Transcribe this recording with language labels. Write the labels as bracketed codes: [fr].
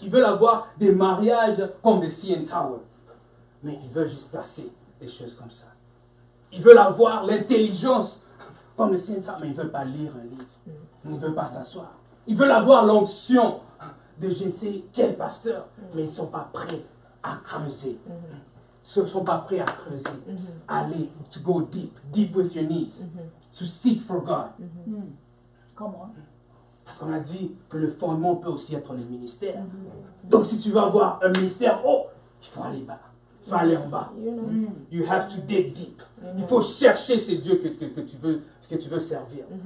[fr] Ils veulent avoir des mariages comme des CN Tower, mais ils veulent juste placer des choses comme ça. Ils veulent avoir l'intelligence comme les CN Tower, mais ils ne veulent pas lire un livre. Ils ne veulent pas s'asseoir. Ils veulent avoir l'onction de je ne sais quel pasteur, mais ils ne sont pas prêts à creuser. Ils ne sont pas prêts à creuser. Aller, [en] to go deep with your knees, to seek for God. [fr] Comment? Parce qu'on a dit que le fondement peut aussi être le ministère. Donc si tu veux avoir un ministère, il faut aller bas. Il faut aller en bas. [en] You have to dig deep. [fr] Il faut chercher ces dieux que tu veux servir.